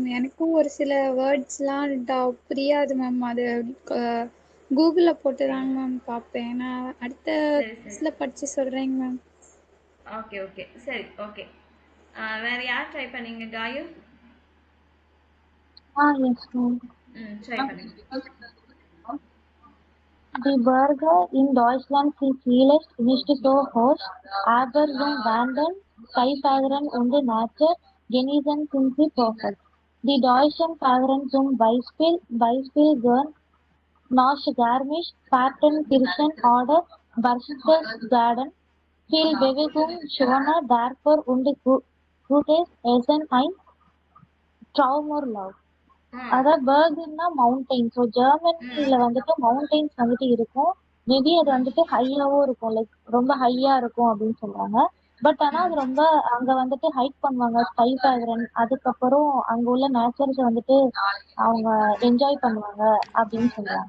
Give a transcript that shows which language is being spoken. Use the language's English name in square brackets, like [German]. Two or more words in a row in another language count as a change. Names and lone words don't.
[Tamil] எனக்கும் ஒரு சில வேர்ட்ஸ்லாம் புரியாது மேம். அது கூகுளில் போட்டு தாங்க மேம் பார்ப்பேன். நான் அடுத்த கிளாஸில் படித்து சொல்கிறேங்க மேம். ஓகே ஓகே சரி ஓகே. வேற யார் ட்ரை பண்ணீங்க? காயு? எஸ் மேம். ட்ரை பண்ணுங்க. [German] Die Berge in Deutschland sind vielleicht nicht so hoch, aber zum Wandern, Skifahren und Natur genießen sind sie perfekt. Die Deutschen fahren zum Beispiel gern nach Garmisch, Partenkirchen oder Berchtesgaden. Viel Bewegung, schöner Dörfer und gutes Essen, ein Traumurlaub. [Tamil] அதாவது பர்குன்னா மவுண்டைன். ஸோ ஜெர்மனில வந்துட்டு மவுண்டைன்ஸ் வந்துட்டு இருக்கும். மேபி அது வந்துட்டு ஹையாவும் இருக்கும், லைக் ரொம்ப ஹையா இருக்கும் அப்படின்னு சொல்றாங்க. பட் ஆனா அது ரொம்ப அங்க வந்துட்டு ஹைக் பண்ணுவாங்க, [German] Ski fahren. [Tamil] அதுக்கப்புறம் அங்க உள்ள நேச்சர்ஸ் வந்துட்டு அவங்க என்ஜாய் பண்ணுவாங்க அப்படின்னு சொல்றாங்க.